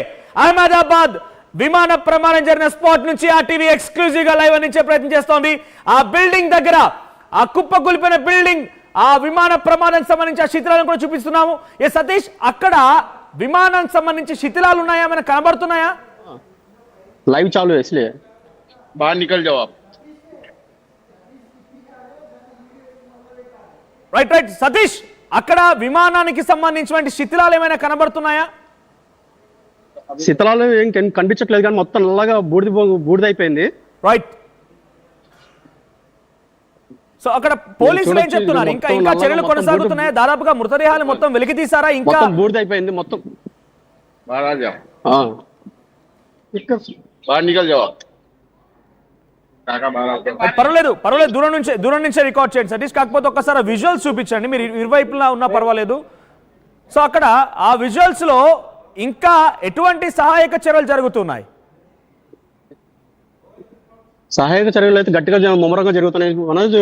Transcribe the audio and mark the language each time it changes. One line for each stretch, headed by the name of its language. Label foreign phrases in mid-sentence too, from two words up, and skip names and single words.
Telugu: అహ్మదాబాద్ విమాన ప్రమాదం జరిగిన స్పాట్ నుంచి ఆర్టీవీ ఎక్స్క్లూజివ్ గా లైవ్ అందించే ప్రయత్నం చేస్తోంది. ఆ బిల్డింగ్ దగ్గర, ఆ కుప్పకూలిపోయిన బిల్డింగ్, ఆ విమాన ప్రమాదానికి సంబంధించి ఆ శిథిలాలను కూడా చూపిస్తున్నాము. సతీష్, అక్కడ విమానానికి సంబంధించి శిథిలాలు ఉన్నాయా? ఏమైనా కనబడుతున్నాయా?
Hindi: లైవ్ చాలు है बाहर निकल जाओ आप.
Telugu: రైట్ సతీష్, అక్కడ విమానానికి సంబంధించిన శిథిలాలు ఏమైనా కనబడుతున్నాయా? శిథిలాలు ఏం కనిపించట్లేదు, కానీ మొత్తం నల్లగా బూడిదైపోయింది. రైట్. సో అక్కడ పోలీసులు ఏం చెప్తున్నారు? ఇంకా చర్యలు కొనసాగుతున్నాయి. దాదాపుగా మృతదేహాలు మొత్తం వెలికి తీసారా? ఇంకా బూడిదైపోయింది మొత్తం.
Hindi: बाहर आ जाओ, हाँ बाहर निकल जाओ आप। काका बाहर आओ।
Telugu: పర్వాలేదు పర్వాలేదు, దూరం నుంచే రికార్డ్ చేయండి సతీష్. కాకపోతే ఒక్కసారి విజువల్స్ చూపించండి, మీరు ఇరువైపులా ఉన్నా పర్వాలేదు. సో అక్కడ ఆ విజువల్స్ లో ఇంకా ఎటువంటి సహాయక చర్యలు జరుగుతున్నాయి? సహాయక చర్యలు అయితే గట్టిగా ముమ్మరంగా జరుగుతున్నాయి మనోజ్.